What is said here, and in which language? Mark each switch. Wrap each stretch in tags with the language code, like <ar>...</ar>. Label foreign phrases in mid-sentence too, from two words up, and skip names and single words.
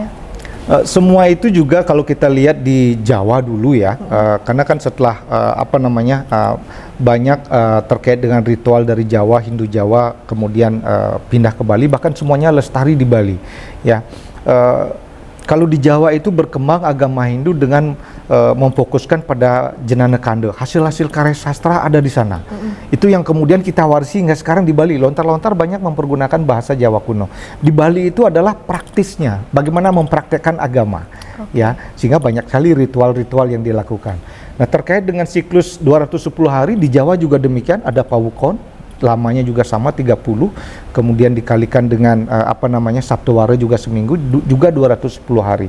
<id>Semua itu juga kalau kita lihat di Jawa dulu ya, karena kan setelah banyak terkait dengan ritual dari Jawa, Hindu Jawa, kemudian pindah ke Bali, bahkan semuanya lestari di Bali. Ya, kalau di Jawa itu berkembang agama Hindu dengan memfokuskan pada</id> <sa>jenana kanda,</sa> <id>hasil-hasil karya sastra ada di sana. Itu yang kemudian kita warisi hingga sekarang di Bali. Lontar-lontar banyak mempergunakan bahasa Jawa kuno. Di Bali itu adalah praktisnya, bagaimana mempraktekkan agama, ya, sehingga banyak sekali ritual-ritual yang dilakukan. Nah, terkait dengan siklus 210 hari di Jawa juga demikian, ada pawukon, lamanya juga sama 30, kemudian dikalikan dengan Sabtu Wara juga seminggu, juga 210 hari.</id>